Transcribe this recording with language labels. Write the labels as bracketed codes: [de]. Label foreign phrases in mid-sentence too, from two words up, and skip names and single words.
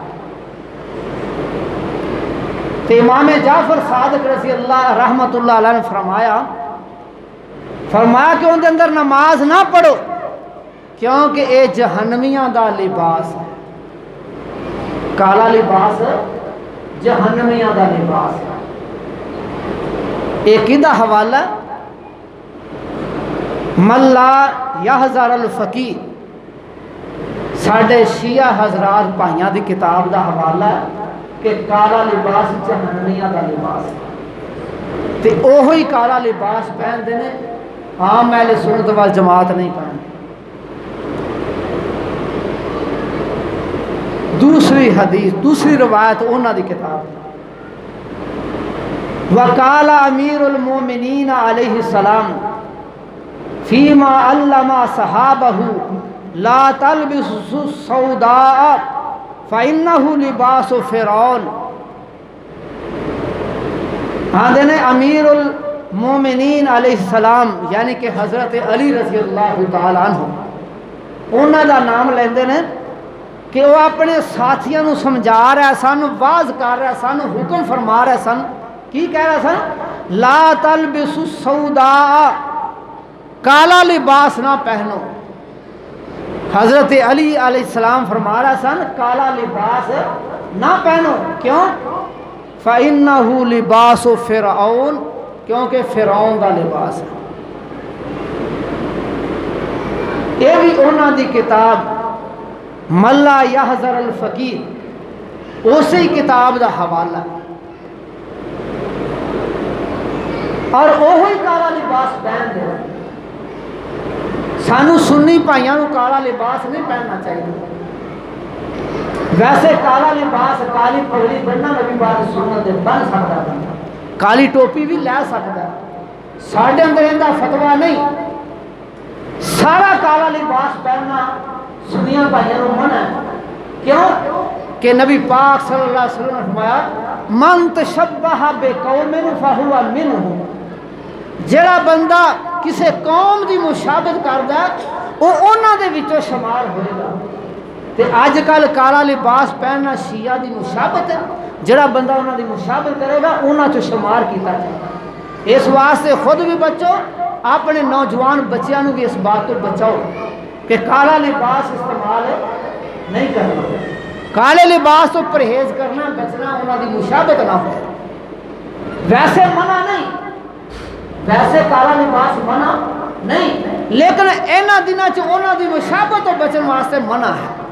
[pa] تو امام جعفر صادق [ar] رضی اللہ رحمت اللہ علیہ [pa] نے فرمایا کہ ان دے اندر نماز نہ پڑھو کیونکہ اے جہنمیاں دا لباس ہے، کالا لباس جہنمیاں دا لباس ہے۔ ایک دا حوالہ من لا یحذر الفقیہ، ساڈے شیعہ حضرات بھائیاں دی کتاب دا حوالہ ہے کہ کالا لباس جہنمیاں دا لباس ہے، تے اوہی کالا لباس پہنتے ہیں، عام اہل سنت والجماعت نہیں پہنتے۔ دوسری حدیث، دوسری روایت انہاں دی کتاب [ar] وقال امیر المومنین علیہ السلام فیما علم صحابہ لا تلبسوا السوداء فإنه لباس فرعون، [pa] آندے نے امیر المومنین [ar] علیہ السلام [pa] یعنی کہ حضرت علی [ar] رضی اللہ تعالیٰ عنہ، [pa] انہاں دا نام لیندے نے کہ وہ اپنے ساتھیاں نو سمجھا رہا سن، واز کر رہا سن، حکم فرما رہا سن، کی کہہ رہا سن؟ [ar] لا تلبسوا السوداء، [pa] کالا لباس نہ پہنو۔ حضرت علی [ar] علیہ السلام [pa] فرما رہا سن کالا لباس نہ پہنو، کیوں؟ [ar] فَإِنَّهُ لِبَاسُ فِرْعَوْنَ، [pa] کیونکہ فرعون دا لباس ہے۔ یہ بھی انہاں دی کتاب ملا یحذر الفقیر اسی کتاب دا حوالہ اور وہی کالا لباس پہن دے. سانو سنی بھائیاں نو کالا لباس نہیں پہننا چاہیے. ویسے کالا لباس کالی پگڑی بننا نبی پاک دی سنت دے بن سکتا ہے, کالی ٹوپی بھی لے سکتا ہے. ساڈے اندر ایندا فتوا نہیں. سارا کالا لباس پہننا سنیاں بھائیاں نو منع ہے. کیوں کہ نبی پاک [ar] صلی اللہ علیہ وسلم [pa] نے فرمایا [ar] من تشبہ بقوم فہو منہم. [pa] جڑا بندہ کسی قوم دی مشابہت کردا ہے وہ انہاں دے وچوں شمار ہوئے گا. تے اج کل کالا لباس پہننا شیعہ دی مشابہت ہے. جڑا بندہ انہاں دی مشابہت کرے گا انہاں چوں شمار کیتا جائے. اس واسطے خود بھی بچو, اپنے نوجوان بچیاں نو بھی اس بات تو بچاؤ کہ کالا لباس استعمال نہیں کرنا, کالے لباس تو پرہیز کرنا, بچنا, انہاں دی مشابہت نہ ہو. ویسے منع نہیں, ویسے کالا لباس منع نہیں, لیکن اینا دنوں چ انہاں دی مشابہت تو بچن واسطے منع ہے.